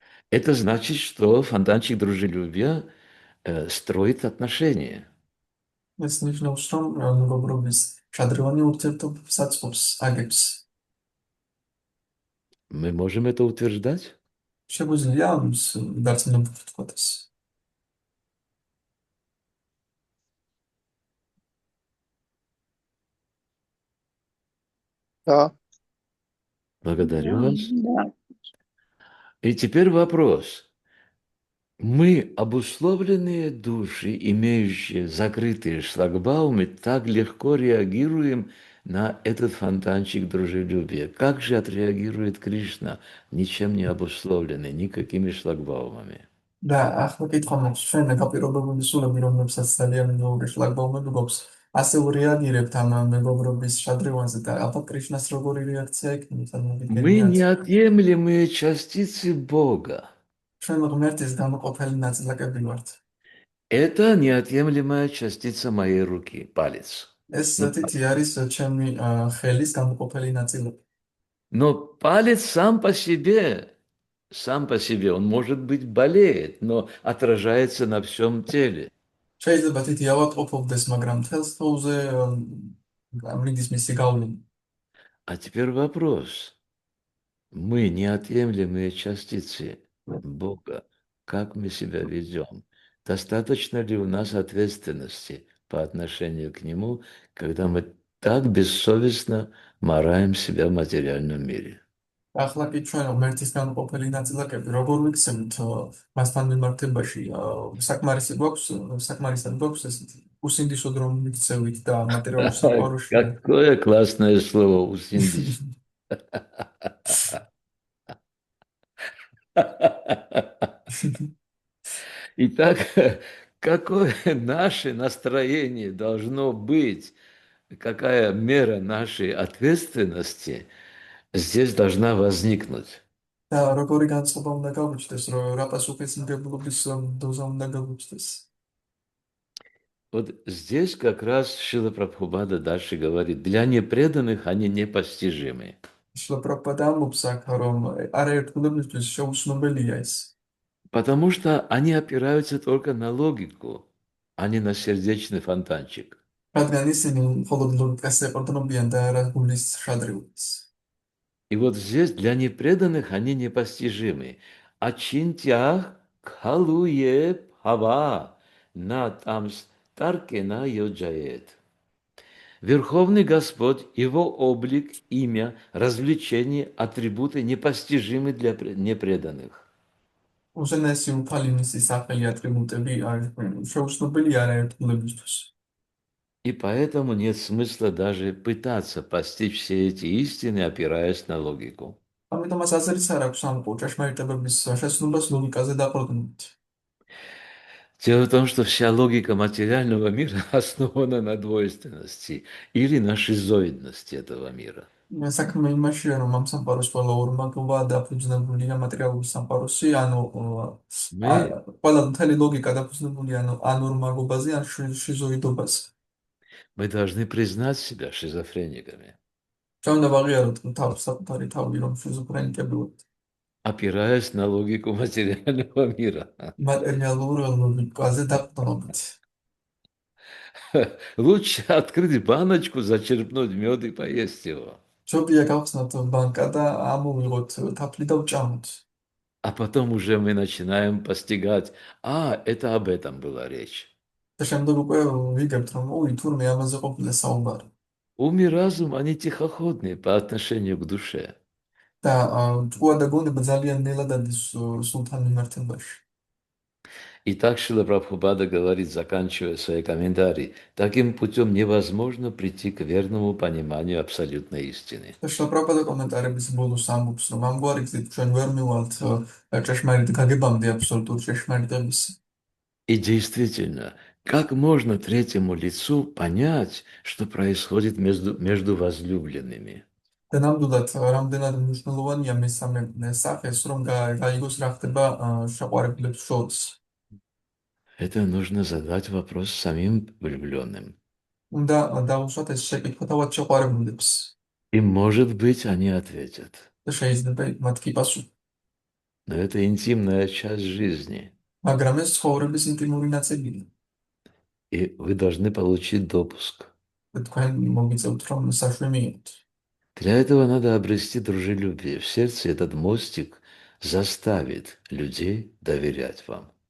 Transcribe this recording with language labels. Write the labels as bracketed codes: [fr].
[ru] Это значит, что фонтанчик дружелюбия строит отношения. [ka] ეს ნიშნავს რომ მეგობრობის შადრევანი ურთიერთობებს აწყობს, აგებს. [ru] Мы можем это утверждать? [ka] შეგვიძლია ამის დარწმუნებით ვთქვათ ეს. [ru] Да. Благодарю Да, вас. да. И теперь вопрос. Мы, обусловленные души, имеющие закрытые шлагбаумы, так легко реагируем на этот фонтанчик дружелюбия. Как же отреагирует Кришна, ничем не обусловленный, никакими шлагбаумами? [ka] და ახლა კითხვა მაქვს ჩვენ გაპირობებული სულები რომლებსაც ძალიან ბევრი შლაგბაუმები გვაქვს ასე რეაგირებთ ამ მეგობრობის შადრევანზე და აბა კრიშნას როგორი რეაქცია იქნება [ru] Мы неотъемлемые частицы Бога. [ka] ჩვენ ღმერთის გამოყოფილი ნაწილაკები ვართ. [ru] Это неотъемлемая частица моей руки, палец. [ka] ეს თითი არის ჩემი ხელის გამოყოფილი ნაწილაკი. [ru] Но палец сам по себе, он, может быть, болеет, но отражается на всем теле. [ka] შეიძლება თითი ავატყოფობდეს, მაგრამ თელს თოუზე მიდის მისი გავლენა. [ru] А теперь вопрос. Мы неотъемлемые частицы Бога. Как мы себя ведем? Достаточно ли у нас ответственности по отношению к Нему, когда мы так бессовестно мараем себя в материальном мире? [ka] ახლა კი ჩვენ ღმერთის გამოყოფილი ნაწილაკები როგორ ვიქცევთ მასთან მიმართებაში საკმარისად გვაქვს ეს უსინდისოდ რომ ვიქცევით და მატერიალურ საყვაროში [ru] Какое классное слово «усиндиш». Итак, какое наше настроение должно быть, какая мера нашей ответственности здесь должна возникнуть? [ka] და როგორი განწყობა უნდა გავუჩნდეს, რა პასუხისმგებლობის დოზა უნდა გავუჩნდეს. [ru] Вот здесь как раз Шрила Прабхупада дальше говорит, для непреданных они непостижимы. [ka] შილა პრაბჰუპადა ამბობს აქ, რომ არაერთგულებისთვის შეუცნობელია ეს. [ru] Потому что они опираются только на логику, а не на сердечный фонтанчик. [ka] რადგან ისინი მხოლოდ ლოგიკას ეყრდნობიან და არა გულის შადრეულს. [ru] И вот здесь для непреданных они непостижимы. [sa] Ачинтях калуе пава на тамс таркена йоджает. [ru] Верховный Господь, Его облик, имя, развлечения, атрибуты непостижимы для непреданных. [ka] უზენაესი უფალი მისი სახელი ატრიბუტები შეუცნობელი არაერთგულებისთვის. [ru] И поэтому нет смысла даже пытаться постичь все эти истины, опираясь на логику. [ka] ამიტომაც აზრიც არ აქვს ამ ჭეშმარიტებების შესრულებას ლოგიკაზე დაყრდნობით. [ru] Дело в том, что вся логика материального мира основана на двойственности или на шизоидности этого мира. [ka] საქმე იმაშია, რომ ამ სამყაროს ყველა ორმაგობა დაფუძნებულია მატერიალური სამყაროსი, ანუ [ru] Мы, [ka] ყველა მთელი ლოგიკა დაფუძნებულია ან ორმაგობაზე, ან შიზოიდობაზე. [ru] мы должны признать себя шизофрениками, [ka] ჩვენ უნდა ვაღიაროთ თავს საკუთარი თავი, რომ შიზოფრენიკები ვართ. [ru] опираясь на логику материального мира. [ka] მატერიალურ ლოგიკაზე დაყრდნობით. [ru] Лучше открыть баночку, зачерпнуть мед и поесть его. [ka] ჯობია გავხსნათ ბანკა და ამოვიღოთ თაფლი და ვჭამოთ. [ru] А потом уже мы начинаем постигать, это об этом была речь. [ka] და შემდეგ უკვე ვიგებთ, რომ თურმე ამაზე ყოფილა საუბარი. [ru] Ум и разум, они тихоходные по отношению к душе. [ka] და ჭკუა და გონება ძალიან ნელად ადის სულთან მიმართებაში. [ru] И так Шрила Прабхупада говорит, заканчивая свои комментарии, таким путем невозможно прийти к верному пониманию абсолютной истины. [ka] და შაპრაპადა კომენტარების ბოლოს ამბობს, რომ ამგვარი გზით ჩვენ ვერ მივალთ ჭეშმარიტ გაგებამდე აბსოლუტურ ჭეშმარიტების. [ru] И действительно, как можно третьему лицу понять, что происходит между возлюбленными? [ka] და ნამდვილად რამდენად მნიშვნელოვანია მესამე სახეს, რომ გაიგოს რა ხდება შეყვარებულებს შორის. [ru] Это нужно задать вопрос самим влюбленным. [ka] უნდა დაუსვათ ეს შეკითხვა თავად შეყვარებულებს. [ru] И, может быть, они ответят. [ka] და შეიძლება მათი პასუხი. [ru] Но это интимная часть жизни. [ka] მაგრამ ეს ცხოვრების ინტიმური ნაწილია. [ru] И вы должны получить допуск. [ka] და თქვენ მოგიწევთ, რომ საშვი მიიღოთ. [ru] Для этого надо обрести дружелюбие в сердце. Этот мостик заставит людей доверять вам.